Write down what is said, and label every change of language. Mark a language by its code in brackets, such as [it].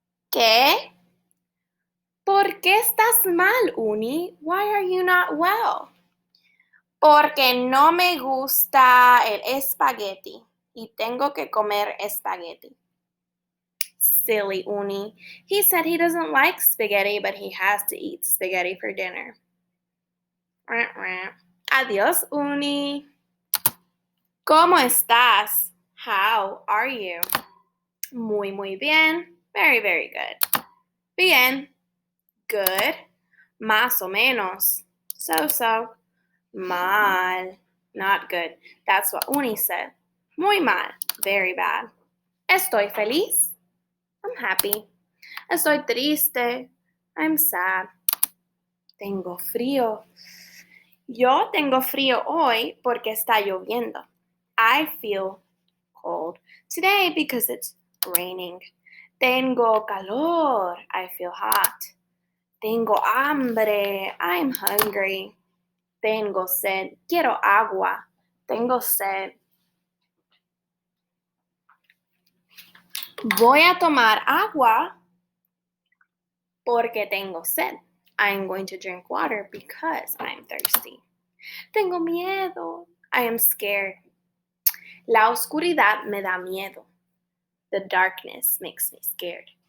[es] ¿Qué? ¿Por qué estás mal, Uni? [en] Why are you not well? [es] Porque no me gusta el espagueti y tengo que comer espagueti. [en] Silly Uni. He said he doesn't like spaghetti, but he has to eat spaghetti for dinner. [es] Adiós, Uni. ¿Cómo estás? [en] How are you? [es] Muy, muy bien. [en] Very, very good. [es] Bien. [en] Good. [es] Más o menos. [en] So. [es] Mal. [en] Not good. That's what Uni said. [es] Muy mal. [en] Very bad. [es] Estoy feliz. [en] I'm happy. [es] Estoy triste. [en] I'm sad. [es] Tengo frío. Yo tengo frío hoy porque está lloviendo. [en] I feel cold today because it's raining. [es] Tengo calor. [en] I feel hot. [es] Tengo hambre. [en] I'm hungry. [es] Tengo sed. Quiero agua. Tengo sed. Voy a tomar agua porque tengo sed. [en] I'm going to drink water because I'm thirsty. [es] Tengo miedo. [en] I am scared. [es] La oscuridad me da miedo. [en] The darkness makes me scared.